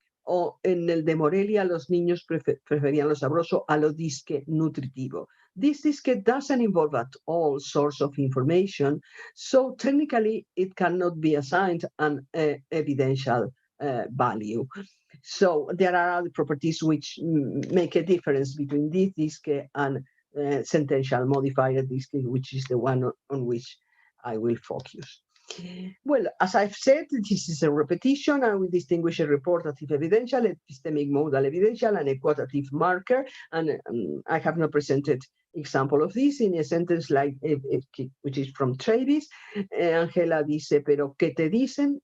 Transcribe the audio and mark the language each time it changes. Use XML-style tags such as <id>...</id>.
<es>o en el de Morelia los niños preferían lo sabroso a lo dizque nutritivo.</es> <en>This dizque doesn't involve at all source of information, so technically it cannot be assigned an evidential value. So there are other properties which make a difference between this dizque and sentential modifier dizque, which is the one on which I will focus. Well, as I've said, this is a repetition, and we distinguish a reportative evidential, epistemic modal evidential, and a quotative marker. And I have not presented example of this in a sentence like, which is from Travis.</en> <es>Angela dice, pero ¿qué te dicen?</es>